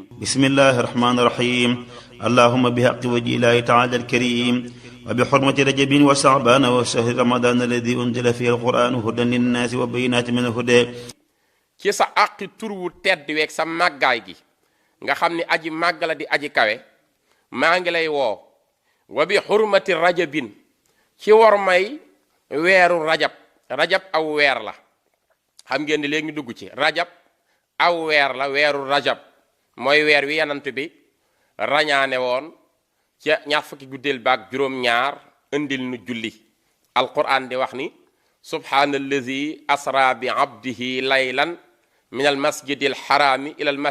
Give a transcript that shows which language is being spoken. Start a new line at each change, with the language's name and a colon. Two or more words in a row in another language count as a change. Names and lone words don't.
Arabic: بسم الله الرحمن الرحيم اللهم بحق وجه الله تعالى الكريم وبحرمة رجب وشعبان وشهر رمضان الذي أنزل فيه القرآن هدى للناس وبينات من الهدى
Wolof: ci sa àqi tur wu tedd weeg sa màggaay gi nga xam ni aji màgg la di aji kawe maa ngi lay woo
Arabic: وبحرمة رجب
Wolof: ci war may weeru rajab rajab aw weer la xam ngeen ni léegi ñu dugg ci rajab aw weer la weeru rajab mooy weer wi yanant bi rañaane woon ca ñaar fukki guddeel baak juróom-ñaar indil nu julli alquran di wax ni
Arabic: سبحان الذي أسرى بعبده ليلا من المسجد الحرام إلى ال